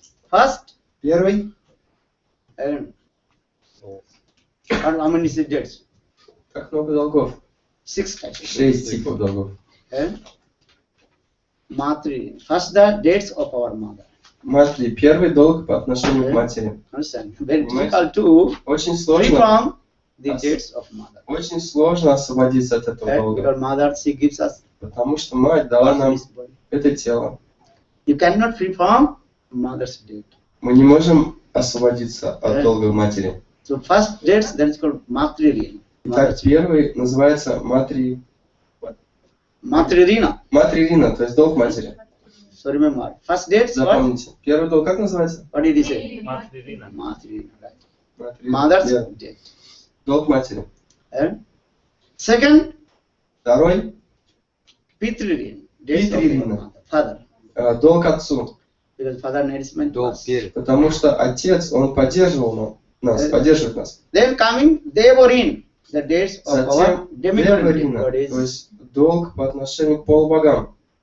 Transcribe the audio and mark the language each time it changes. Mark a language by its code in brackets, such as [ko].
[en] First, [ru] Первый. [en] how many debts? [ru] Как много долгов? [en] 6 types. [ru] 6 типов долгов. [sa] Matri. [en] First, the debts of our mother. [ru] Матри, первый долг по отношению к матери. [en] Understand? Very difficult to [ru] Очень [en] free [ru] сложно, [en] from the debts of mother. [ru] очень сложно освободиться от этого долга. [en] Because mother, she gives us [ru] Потому что мать дала нам [en] this body. [ru] это тело. [en] You cannot free from mother's debt. [ru] Мы не можем освободиться от долга матери. [en] So first debts, that is called matri. [ru] Итак, первый называется [sa] Matri-rina. [ru] матририна, то есть долг матери. [en] So remember, first debts, what? [ru] Запомните. Первый долг как называется? [en] What did he say? [ru] Матририна. [en] Matri-rina, right. [ru] Матририна. [en] Mother's Yeah. debt. [ru] Долг матери. [en] Second, [ru] Второй [en] pitri-rina. Debts of [sa] Pitri-rina. [en] father. [ru] Долг отцу. [en] Because father nourishment [ru] Долг [en] was. [ru] перед. Потому что отец, он поддерживал нас, поддерживает нас. [en] Then coming, they were in the debts of our [ru] Затем [en] demigod [ru] Деварина, то [en] bodies. [ru] есть долг по отношению к полубогам.